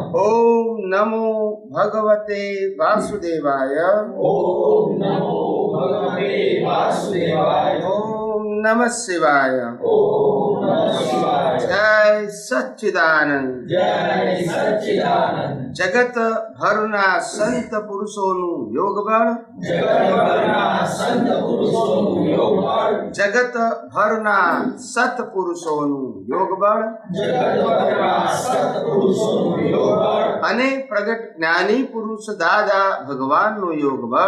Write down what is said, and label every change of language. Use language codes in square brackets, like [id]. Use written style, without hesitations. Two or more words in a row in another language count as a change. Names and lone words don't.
[sa] ओम नमो भगवते वासुदेवाय ओम नमो भगवते वासुदेवाय। ओम नमः शिवाय। ओम नमः शिवाय। जय सच्चिदानंद। जय सच्चिदानंद। [gu] जगत भરના સંત પુરુષોનું યોગબળ જગતભરના સંત પુરુષોનું યોગબળ જગત ભરના સત્પુરુષોનું યોગબળ જગતભરના સત્પુરુષોનું યોગબળ અને પ્રગટ જ્ઞાની પુરુષ દાદા ભગવાનનું યોગબળ